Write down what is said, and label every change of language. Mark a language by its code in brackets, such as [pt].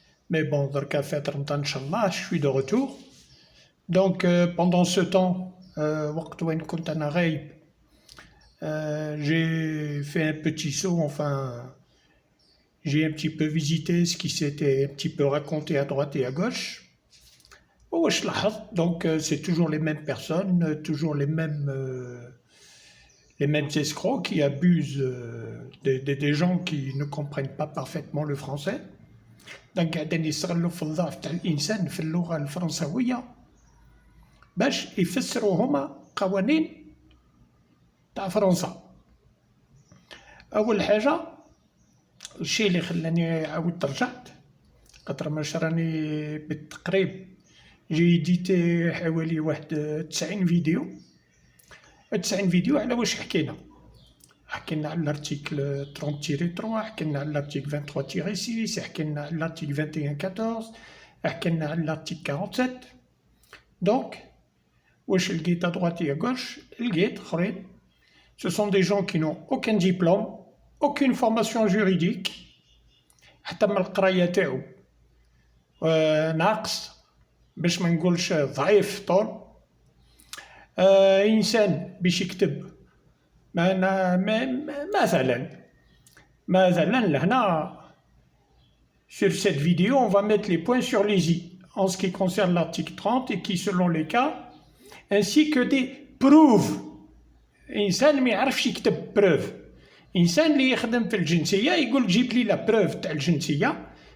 [fr] Mais bon, Darka fait Ramadan, Inch'Allah, je suis de retour. Donc, pendant ce temps, [ar] وقت وين كنت أنا غايب, [fr] j'ai fait un petit saut, enfin, j'ai un petit peu visité ce qui s'était un petit peu raconté à droite et à gauche. [ar] واش لاحظت [fr] donc c'est toujours les mêmes personnes, toujours les mêmes escrocs qui abusent des gens qui ne comprennent pas parfaitement le français. [ar] Donc قاعدين يستغلوا في الضعف تاع الانسان في اللغه الفرنسويه باش يفسروا هما قوانين تاع فرنسا. اول حاجه الشيء اللي خلاني عاودت رجعت خاطر ماش راني بالتقريب جي ايديتي حوالي واحد 90 فيديو. 90 فيديو على واش حكينا على الارتيكل 30-3، حكينا على الارتيكل 23-6، حكينا على الارتيكل 21-14، حكينا على الارتيكل 47. دونك واش لقيت [fr] à droite et à gauche [ar] لقيت اخرين [fr] ce sont des gens qui n'ont aucun diplôme, aucune formation juridique، [ar] حتى من القرايه تاعو ناقص باش ما نقولش ضعيف طول. إنسان باش يكتب مثلا لهنا [fr] sur cette vidéo on va mettre les points sur les i en ce qui concerne l'article 30 et qui selon les cas ainsi que des preuves. [ar] إنسان ما يعرفش يكتب preuve، إنسان اللي يخدم في الجنسية يقول جيب لي لا preuve تاع الجنسية.